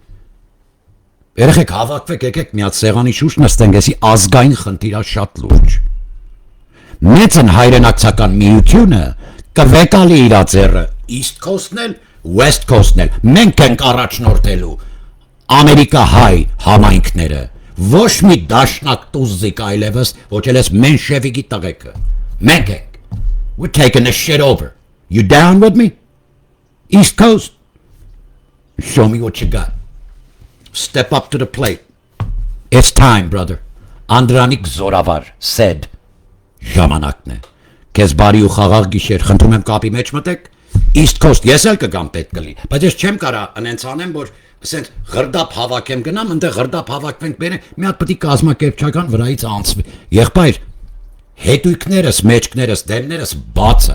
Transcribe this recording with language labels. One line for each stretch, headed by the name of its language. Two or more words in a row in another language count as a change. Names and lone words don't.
Armenian: երեխեք հավաքվեք եկեք միած սեղանի շուրջ նստենք էսի ազգային խնդիրա շատ լուրջ Մեծն հայրենակցական միությունը կվեկալի իր ձեռը East Coast-ն էլ West Coast-ն էլ մենք ենք առաջնորդելու Ամերիկա հայ համայնքները ոչ մի դաշնակ տուզիկ այլևս ոչ էլ էս Մենշևիկի տղեկը մենք ենք
English: we're taking this shit over you down with me East Coast show me what you got step up to the plate it's time brother Անդրանիկ Զորավար said
Armenian: Ժամանակն է Քեզ բարի ու խաղաղ գիշեր խնդրում եմ կապի մեջ մտեք East Coast ես էլ կգամ պետք կլի բայց ես չեմ կարա անենց անեմ որ ասենց ղրդապ հավաքեմ գնամ այնտեղ ղրդապ հավաքվենք բերե մի հատ պետք է կազմակերպչական վրայից անցվի եղբայր հետույքներս մեջքներս դեմներս բացը